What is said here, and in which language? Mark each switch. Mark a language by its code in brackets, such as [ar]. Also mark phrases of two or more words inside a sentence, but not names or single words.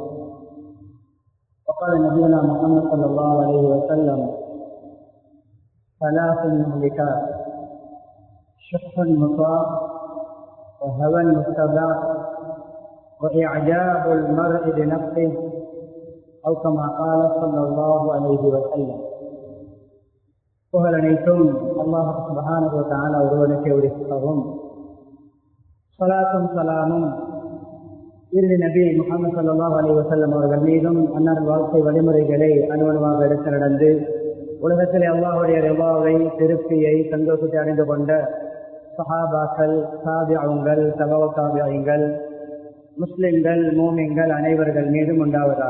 [ar] وقال نبينا محمد صلى الله عليه وسلم: ثلاث مهلكات: شح مطاع، وهوى متبع، وإعجاب المرء بنفسه، أو كما قال صلى الله عليه وسلم. [ta] புகழ் அனைத்தும் அல்லாஹ் [ar] سبحانه وتعالى [ta] ஒருவனுக்கே உரித்தாகும். ஸலாத்தும் ஸலாமும் இறுதி நபி முஹம்மது [ar] صلى الله عليه وسلم [ta] அவர்கள் மீதும், அன்னாரின் வாழ்க்கை வழிமுறைகளை அனுவனுவாக எடுத்து நடந்து உலகத்திலே அல்லாஹ்வுடைய ரிவாவை, திருப்தியை, சந்தோஷத்தை அடைந்து கொண்ட சஹாபாக்கள், தாபிஊன்கள், தபவு தாபிஈன்கள், முஸ்லிம்கள், மூமின்கள் அனைவர்கள் மீதும் உண்டாவதாக.